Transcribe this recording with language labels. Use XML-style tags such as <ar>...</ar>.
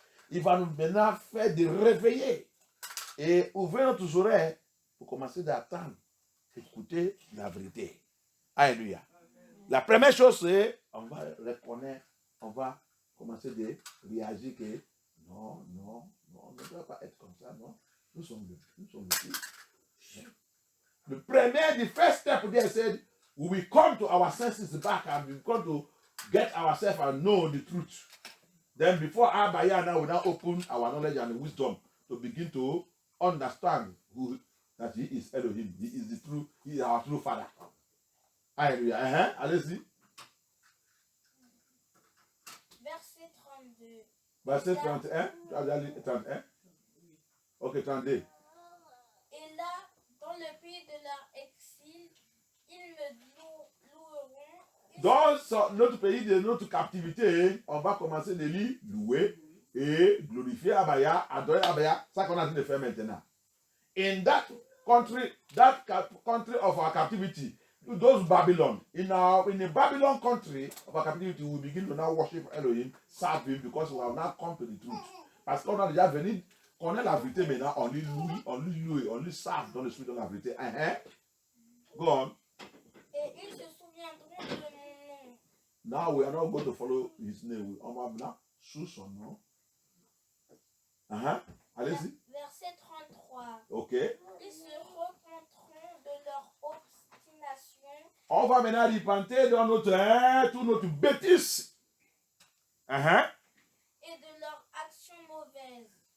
<fr>Il va nous maintenant faire de réveiller et ouvrir notre oreille pour commencer d'attendre, écouter la vérité. Alléluia. La première chose, c'est on va reconnaître, on va commencer de réagir que non, on ne doit pas être comme ça, non. Nous sommes le fils.</fr> <en>The first step there said, we will come to our senses back and we come to get ourselves and know the truth. Then before Abaya now we now open our knowledge and wisdom to begin to understand that he is Elohim. He is our true father. Hallelujah.</en> <fr>Allez-y. Verset 32. Verset 31. 31. Ok, 32. Et là, dans le pays de leur exil, ils me loueront. Dans notre pays de notre captivité, on va commencer de lui louer et glorifier Abaya, adorer Abaya, ça qu'on a dit de faire maintenant.</fr> <en>In that country of our captivity, those Babylon, in the Babylon country of our captivity, we begin to now worship Elohim, serve him, because we have now come to the truth.</en> <fr>Parce qu'on a déjà venu connaître la vérité maintenant, on lui loue, on lui serve dans le spirit de la vérité.</fr> <en>Go on.</en> <fr>Et ils se souviendront de mon nom.</fr> <en>Now we are not going to follow his name.</en> <fr>On va maintenant sous son nom. Allez-y. Verset 33. Ok. Ils se repentront de leur obstination On va maintenant repenter dans notre, toute notre bêtise. et de leur action mauvaise.</fr>